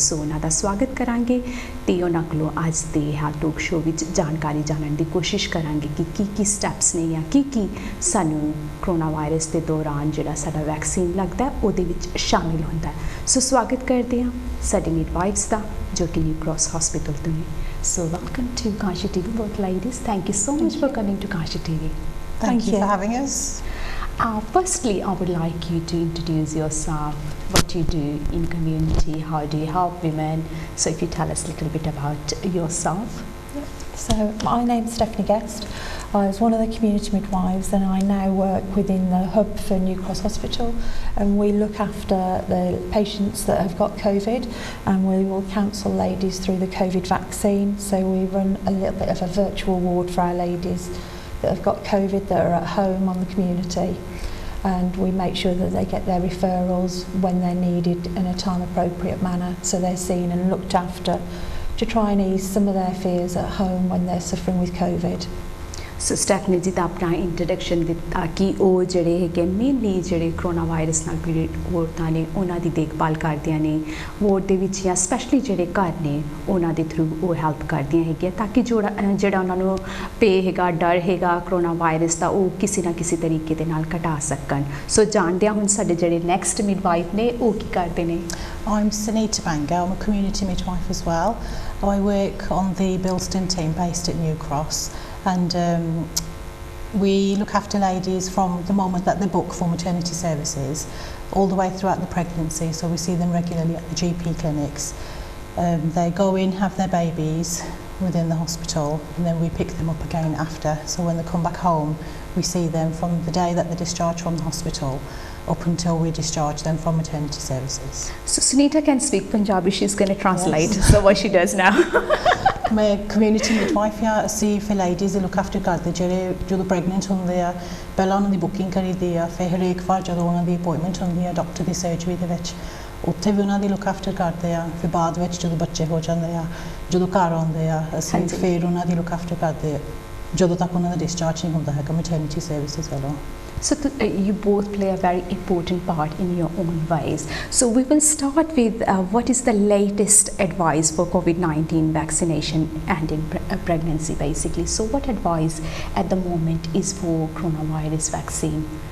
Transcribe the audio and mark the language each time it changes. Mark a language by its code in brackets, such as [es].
[pa] ਸੋ ਉਹਨਾਂ ਦਾ ਸਵਾਗਤ ਕਰਾਂਗੇ ਤੇ ਉਹਨਾਂ ਕੋਲੋਂ ਅੱਜ ਦੇ ਹੈਲਥ ਟਾਕ ਸ਼ੋ ਵਿੱਚ ਜਾਣਕਾਰੀ ਜਾਣਨ ਦੀ ਕੋਸ਼ਿਸ਼ ਕਰਾਂਗੇ ਕਿ ਕੀ ਸਟੈਪਸ ਨੇ ਜਾਂ ਕੀ ਸਾਨੂੰ ਕਰੋਨਾ ਵਾਇਰਸ ਦੇ ਦੌਰਾਨ ਜਿਹੜਾ ਸਾਡਾ ਵੈਕਸੀਨ ਲੱਗਦਾ ਉਹਦੇ ਵਿੱਚ ਸ਼ਾਮਿਲ ਹੁੰਦਾ ਹੈ। ਸੋ ਸਵਾਗਤ ਕਰਦੇ ਹਾਂ ਸਾਡੇ ਮਿਡਵਾਈਫਸ ਦਾ ਜੋ ਕਿ ਨਿਊ ਕ੍ਰਾਸ ਹਸਪੀਟਲ ਤੋਂ ਨੇ। [en] So welcome to Kanshi TV, both ladies. Thank you so much for coming to Kanshi TV. Thank you for having us. Firstly, I would like you to introduce yourself, what you do in community, how do you help women. So if you tell us a little bit about yourself. So my name's Stephanie Guest. I was one of the community midwives and I now work within the hub for New Cross Hospital, and we look after the patients that have got COVID, and we will counsel ladies through the COVID vaccine. So we run a little bit of a virtual ward for our ladies that have got COVID that are at home on the community, and we make sure that they get their referrals when they're needed in a time appropriate manner, so they're seen and looked after to try and ease some of their fears at home when they're suffering with COVID. [pa] So Stephanie ਜੀ ਦਾ ਆਪਣਾ introduction ਦਿੱਤਾ ਕਿ ਉਹ ਜਿਹੜੇ ਹੈਗੇ mainly ਜਿਹੜੇ corona virus ਨਾਲ ਪੀੜਿਤ ਔਰਤਾਂ ਨੇ ਉਹਨਾਂ ਦੀ ਦੇਖਭਾਲ ਕਰਦੀਆਂ ਨੇ ਵਾਰਡ ਦੇ ਵਿੱਚ, ਜਾਂ ਸਪੈਸ਼ਲੀ ਜਿਹੜੇ ਘਰ ਨੇ ਉਹਨਾਂ ਦੇ ਥਰੂ ਉਹ ਹੈਲਪ ਕਰਦੀਆਂ ਹੈਗੀਆਂ ਤਾਂ ਕਿ ਜਿਹੜਾ ਉਹਨਾਂ ਨੂੰ ਪੇ ਹੈਗਾ, ਡਰ ਹੈਗਾ ਕਰੋਨਾ ਵਾਇਰਸ ਦਾ, ਉਹ ਕਿਸੇ ਨਾ ਕਿਸੇ ਤਰੀਕੇ ਦੇ ਨਾਲ ਘਟਾ ਸਕਣ। ਸੋ ਜਾਣਦਿਆਂ ਹੁਣ ਸਾਡੇ ਜਿਹੜੇ ਨੈਕਸਟ ਮਿਡਵਾਈਫ ਨੇ ਉਹ ਕੀ ਕਰਦੇ ਨੇ। [en] I'm Sunita Banga. I'm a community midwife as well. I work on the Bilston team based at New Cross, and we look after ladies from the moment that they book for maternity services all the way throughout the pregnancy. So we see them regularly at the GP clinics. They go in, have their babies within the hospital, and then we pick them up again after. So when they come back home, we see them from the day that they discharge from the hospital up until we discharge them from maternity services. So Sunita can speak Punjabi, she's going to translate. Yes. So what she does now. [pa] मैं community midwife ਹਾਂ। ਅਸੀਂ ਫਿਰ ladies look after ਕਰਦੇ ਜਿਹੜੇ ਜਦੋਂ pregnant ਹੁੰਦੇ ਆ, ਪਹਿਲਾਂ ਉਹਨਾਂ ਦੀ ਬੁਕਿੰਗ ਕਰੀਦੀ ਆ, ਫਿਰ ਹਰੇਕ ਵਾਰ ਜਦੋਂ ਉਹਨਾਂ ਦੀ ਅਪਾਇੰਟਮੈਂਟ ਹੁੰਦੀ ਆ ਡਾਕਟਰ ਦੀ ਸਰਜਰੀ ਦੇ ਵਿੱਚ ਉੱਥੇ ਵੀ ਉਹਨਾਂ ਦੀ look after ਕਰਦੇ ਆ। ਫਿਰ ਬਾਅਦ ਵਿੱਚ ਜਦੋਂ ਬੱਚੇ ਹੋ ਜਾਂਦੇ ਆ, ਜਦੋਂ ਘਰ ਆਉਂਦੇ ਆ, ਅਸੀਂ ਫਿਰ ਉਹਨਾਂ ਦੀ look after ਕਰਦੇ ਜਦੋਂ ਤੱਕ ਉਹਨਾਂ ਦਾ discharge ਨਹੀਂ ਹੁੰਦਾ ਹੈਗਾ maternity services ਵੱਲੋਂ। [en] So you both play a very important part in your own ways. So we will start with what is the latest advice for COVID-19 vaccination and in pregnancy basically. So what advice at the moment is for coronavirus vaccine?